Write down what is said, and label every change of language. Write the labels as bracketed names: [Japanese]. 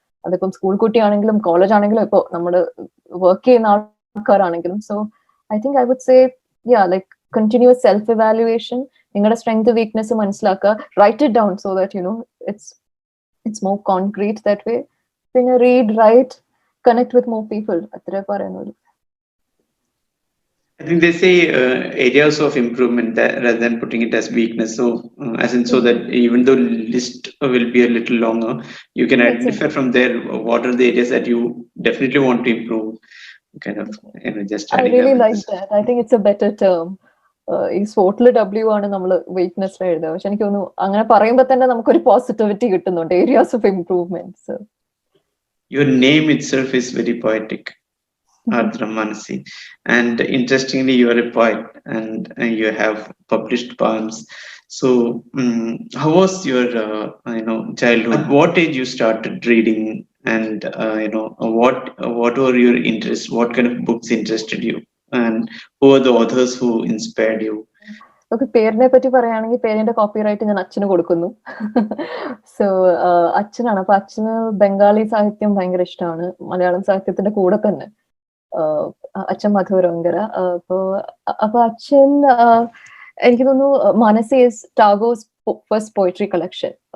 [Malayalam] അതിപ്പം school കുട്ടിയാണെങ്കിലും college ആണെങ്കിലും ഇപ്പൊ നമ്മള് വർക്ക് ചെയ്യുന്ന ആൾക്കാരാണെങ്കിലും. [English] so I think I would say like continuous self evaluation, [Malayalam] നിങ്ങളുടെ സ്ട്രെങ്ത് വീക്ക്നെസ് മനസ്സിലാക്കുക, [English] Write it down so that it's more concrete that way. പിന്നെ read, write, connect with more people. [Malayalam] അത്രേ പറയുന്നുള്ളൂ. [English] I think they say areas of improvement rather than putting it as weakness. So as in so that even though list will be a little longer, you can identify from there what are the areas that you definitely want to improve. Kind of just I really like that. I think it's a better term. [Malayalam] ഈ SWOT-ല് W ആണ് നമ്മൾ weakness എഴുതുക. പക്ഷെ എനിക്ക് തോന്നുന്നു അങ്ങനെ പറയുമ്പോൾ തന്നെ നമുക്കൊരു പോസിറ്റിവിറ്റി കിട്ടുന്നുണ്ട്, [English] Areas of improvements. Your name itself is very poetic, Ardra Manasi, and interestingly you are a poet and you have published poems. So, how was your childhood? What age you started reading, and what were your interests? What kind of books interested you, and who are the authors who inspired you? [Malayalam] നമുക്ക് പേരിനെ പറ്റി പറയുകയാണെങ്കിൽ പേരിന്റെ copyright ഞാൻ അച്ഛന് കൊടുക്കുന്നു. So അച്ഛനാണ്. അപ്പൊ അച്ഛന് ബംഗാളി സാഹിത്യം ഭയങ്കര ഇഷ്ടമാണ്, മലയാളം സാഹിത്യത്തിന്റെ കൂടെ തന്നെ. അച്ഛൻ മധുരങ്കര. അപ്പൊ അച്ഛൻ എനിക്ക് തോന്നുന്നു [English] Manasi is Tagore's first poetry collection.